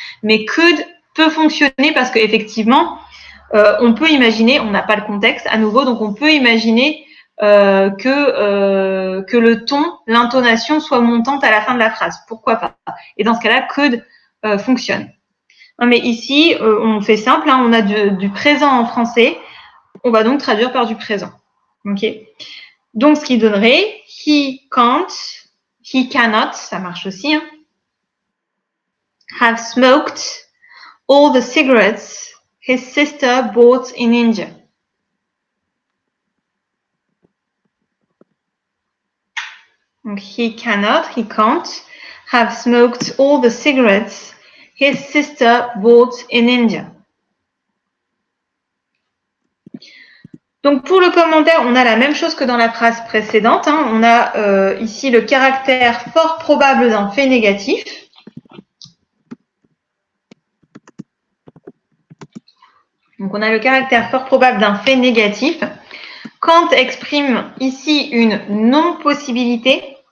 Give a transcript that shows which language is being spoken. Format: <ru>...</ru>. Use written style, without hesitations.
<fr>Mais could peut fonctionner parce qu'effectivement, on peut imaginer, on n'a pas le contexte à nouveau, donc on peut imaginer que le ton, l'intonation soit montante à la fin de la phrase. Pourquoi pas? Et dans ce cas-là, could fonctionne. Non, mais ici, on fait simple, hein, on a du présent en français. On va donc traduire par du présent. Ok. Donc, ce qui donnerait</fr> <en>he can't, he cannot,</en> <fr>ça marche aussi, hein,</fr> <en>have smoked all the cigarettes his sister bought in India. Donc, he cannot, he can't have smoked all the cigarettes his sister bought in India.</en> <fr>Donc pour le commentaire, on a la même chose que dans la phrase précédente. Hein. On a ici le caractère fort probable d'un fait négatif. Donc on a le caractère fort probable d'un fait négatif. Kant exprime ici une non-possibilité.</fr>